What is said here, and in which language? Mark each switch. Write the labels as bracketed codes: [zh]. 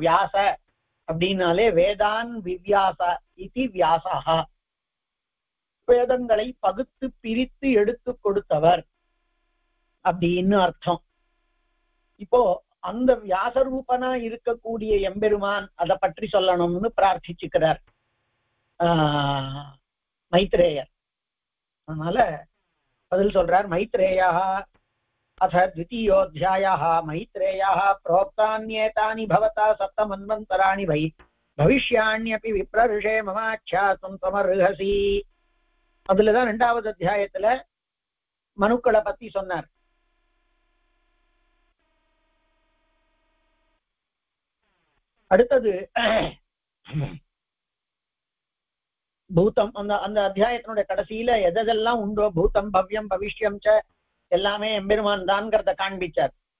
[ta] வியாச அப்படின்னாலே [sa] வேதான் விவ்யாச இதி வியாசா, [ta] வேதங்களை பகுத்து பிரித்து எடுத்து கொடுத்தவர் அப்படின்னு அர்த்தம். இப்போ அந்த வியாசரூபனா இருக்கக்கூடிய எம்பெருமான் அதை பற்றி சொல்லணும்னு பிரார்த்திச்சுக்கிறார் மைத்ரேயர். அதனால பதில் சொல்றார். [sa] மைத்ரேயா अथ द्वितीयोऽध्यायः। मैत्रेयः प्रोक्तान्येतानि भवता सप्तमन्वन्तराणि वै भविष्याण्यपि विप्रऋषे ममाख्यातुं त्वमर्हसि. [ta] அதுலதான் இரண்டாவது அத்தியாயத்துல மனுக்களை பத்தி சொன்னார். அடுத்தது பூதம். அந்த அத்தியாயத்தினுடைய கடைசியில எதெல்லாம் உண்டோ, [sa] பூதம் பவ்யம் பவிஷ்யம் ச [ta] எல்லாமே எம்பெருமான் தான்கிறத காண்பிச்சார்.